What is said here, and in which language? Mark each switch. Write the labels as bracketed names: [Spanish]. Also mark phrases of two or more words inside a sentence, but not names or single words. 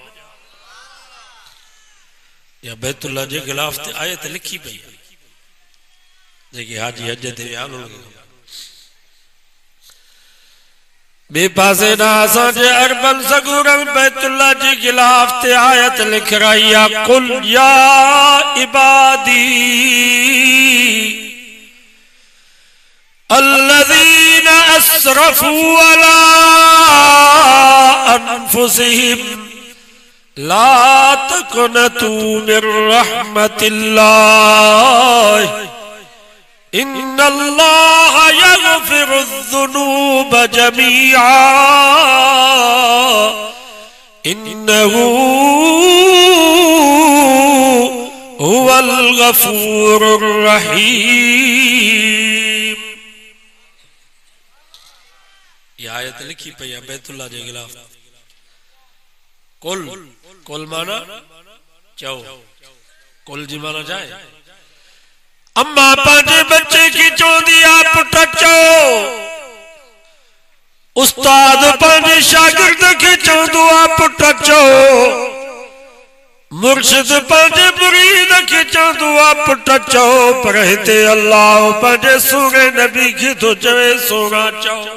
[Sindhi] या बैतुल्लाह जे गिलाफ ते आयत लिखी पई जेकी हाजी हज ते विया बे पासे ना असांजे अरबन सगूरन बैतुल्लाह जी गिलाफ ते आयत लिखराई आ, [Arabic] قل يا عبادي الذين أسرفوا على أنفسهم لا تقنطوا من رحمة الله إن الله يغفر الذنوب جميعا إنه هو الغفور الرحيم. [Sindhi] ये आयत लिखी पई है बैतुल्लाह जे गिलाफ। कुल कुल माना चओ, कुल जी माना जाए। अम्मा पंहिंजे बच्चे की चवंदी आहे पुट चओ, उस्ताद पंहिंजे शागिर्द खे चवंदो आहे पुट चओ, मुर्शिद पंहिंजे मुरीद खे चवंदो आहे पुट चओ, पर हिते अल्लाह पंहिंजे सोने नबी खे थो चवे सोना चओ।